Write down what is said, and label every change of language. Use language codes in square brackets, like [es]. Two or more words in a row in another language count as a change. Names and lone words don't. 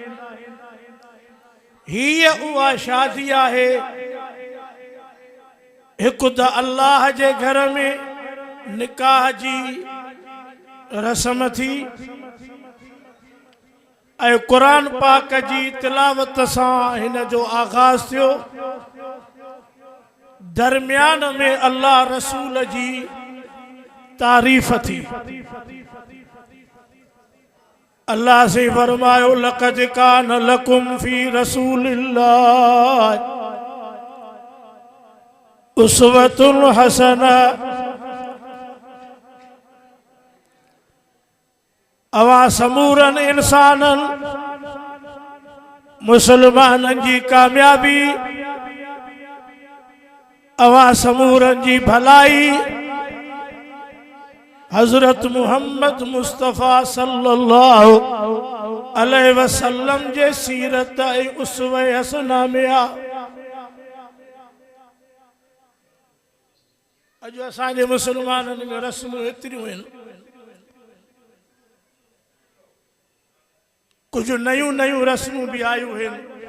[sd] हीअ उहा शादी आहे हिकु त अल्लाह जे घर में निकाह जी रस्म थी ऐं कुरान पाक जी तिलावत सां हिन जो आगाज़ थियो। दरमियान में अल्लाह रसूल जी तारीफ़ थी। अल्लाह से फरमायो [ar] لقد كان لكم في رسول الله أسوة حسنة. [sd] अवा समूरन इंसानन मुसलमानन जी कामयाबी, अवा समूरन जी भलाई हजरत मुहम्मद मुस्तफ़ा [ar] صلى الله عليه وسلم [sd] जे सीरत ऐं उसवे हसना में आ। अॼु असांजे मुसलमाननि में रस्मूं एतिरियूं आहिनि, कुछ नयूं नयूं रस्मूं भी आयूं आहिनि।